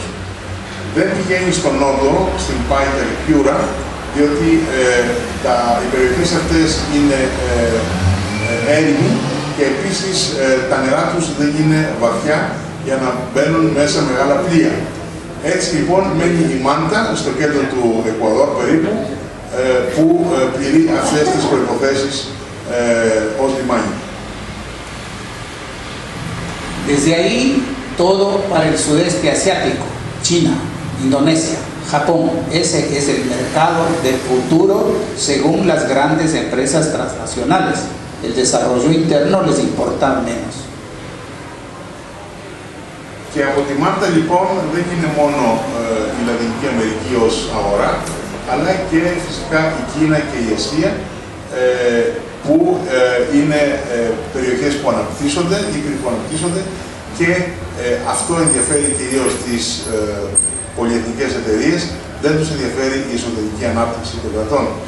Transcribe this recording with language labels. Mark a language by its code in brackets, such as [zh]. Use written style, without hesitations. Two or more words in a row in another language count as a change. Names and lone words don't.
[el] Δεν πηγαίνει στον νότο, στην Πάιτα και Πιούρα, διότι οι περιοχές αυτές είναι έρημοι και επίσης τα νερά τους δεν είναι βαθιά για να μπαίνουν μέσα μεγάλα πλοία. Έτσι λοιπόν μένει η Μάντα στο κέντρο του Εκουαδόρ περίπου, που πληρεί αυτές τις προϋποθέσεις ως λιμάνι. [es] Desde ahí, todo para el sudeste asiático, China, Indonesia, Japón. Ese es el mercado del futuro según las grandes empresas transnacionales. El desarrollo interno les importa menos. [el] Και από τη Μάλτα λοιπόν δεν είναι μόνο η Λατινική Αμερική ως αγορά, αλλά και φυσικά η Κίνα και η Ασία, που είναι περιοχές που αναπτύσσονται, ήπειροι που αναπτύσσονται, και αυτό ενδιαφέρει κυρίως τις πολυεθνικές εταιρείες, δεν τους ενδιαφέρει η εσωτερική ανάπτυξη των κρατών.